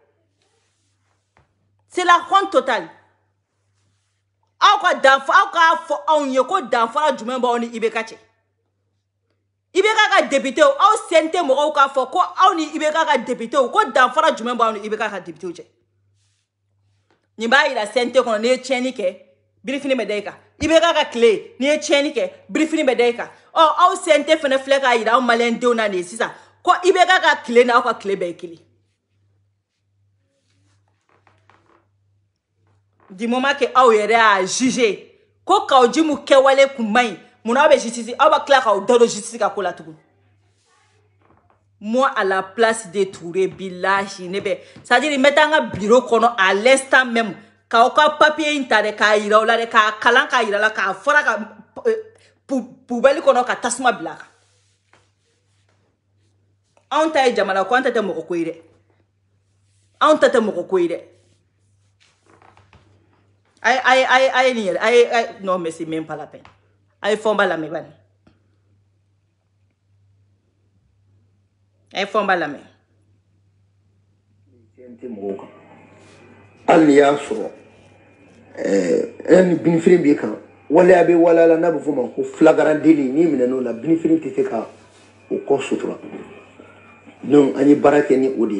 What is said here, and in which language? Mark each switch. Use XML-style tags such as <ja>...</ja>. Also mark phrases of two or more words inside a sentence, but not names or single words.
<bm>aw k'a fɔ anw ye ko danfara jumɛn b'aw ni IBK cɛ IBK ka député aw CNT mɔgɔw k'a fɔ ko aw ni IBK ka député ko danfara jumɛn b'aw ni IBK ka député cɛ nin b'a yira CNT kɔnɔ n'i ye tiɲɛni kɛ birifini bɛ da i kan IBK ka tile n'i ye tiɲɛni kɛ birifini bɛ da i kan aw CNT fana filɛ k'a yira aw maliyɛn denw na nin sisan ko IBK ka tile n'aw ka tile bɛɛ ye kelen</bm> <fr>du moment que</fr> <bm>aw yɛrɛ y'a juger ko Kawujimu kɛwale kun man ɲi mun aw bɛ justice aw b'a tila k'aw da don justice ka ko la tugun</bm> <fr>moi à la place de</fr> <bm>Touré billahi ne bɛ</bm> <fr>c'est-à-dire</fr> <bm>n bɛ taa n ka bureau kɔnɔ</bm> <fr>à l'instant même</fr> <bm>k'aw ka papier in ta dɛ k'a yira aw la dɛ k'a kalan k'a yira la k'a fara ka poubelle kɔnɔ ka tasuma bila a kan anw ta ye jamana ko an ta tɛ mɔgɔ ko ye dɛ anw ta tɛ mɔgɔ ko ye dɛ aye nin yɛrɛ</bm> <fr>non mais c'est même pas la peine</fr> <bm>aye fɔnba lamɛn bani aye fɔnba lamɛn hali n'i y'a sɔrɔ ni binifini b'i kan waleya bɛ waleya la n'a bɛ f'o ma ko flagrant-délit n'i minɛn'o la binifini tɛ se ka o kɔ sutura donc an ye baara kɛ ni o de</bm>